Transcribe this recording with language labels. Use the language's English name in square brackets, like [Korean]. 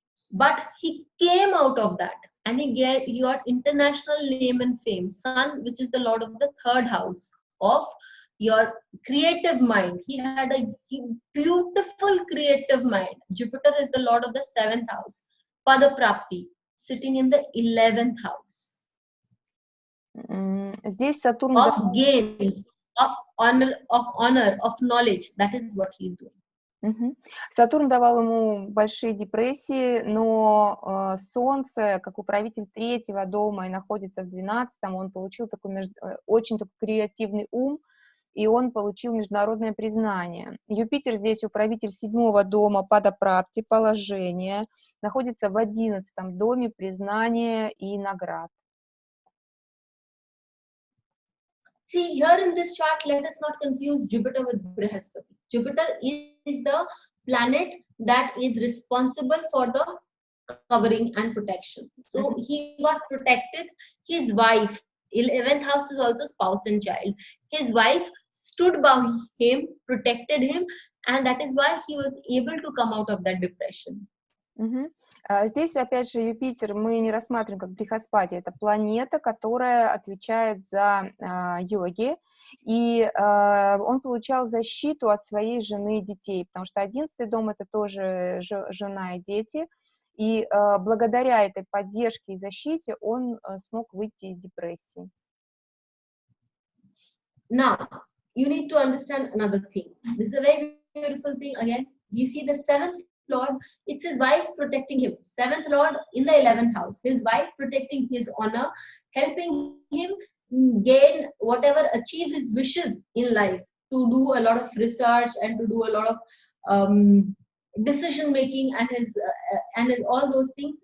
[English] But he came out of that, and he got international name and fame. Sun, which is the lord of the 3rd house of your creative mind. He had a beautiful creative mind. Jupiter is the lord of the 7th house. Padaprapti, sitting in the 11th house. [Russian] Здесь Сатурн [English] of gains, of honor, of knowledge. That is what he is doing. [Russian] Сатурн давал ему большие депрессии, но Солнце, как управитель 3-го дома и находится в 12-м, он получил очень такой креативный ум, и он получил международное признание. Юпитер здесь управитель 7-го дома, падапрапти, положение, находится в 11-м доме признания и наград. [English] See, here in this chart, let us not confuse Jupiter with Brihaspati. Jupiter is the planet that is responsible for the covering and protection. So he got protected. His wife, 11th house is also spouse and child. His wife stood by him, protected him, and that is why he was able to come out of that depression. [Russian] Здесь, опять же, Юпитер мы не рассматриваем как Брихаспати, это планета, которая отвечает за йоги, и он получал защиту от своей жены и детей, потому что 11-й дом — это тоже жена и дети, и благодаря этой поддержке и защите он смог выйти из депрессии. [English] Now, you need to understand another thing. This is a very beautiful thing. Again, you see the 7th Lord, it's his wife protecting him. 7th Lord in the 11th house, his wife protecting his honor, helping him gain whatever, achieve his wishes in life, to do a lot of research and to do a lot of decision making and his all those things.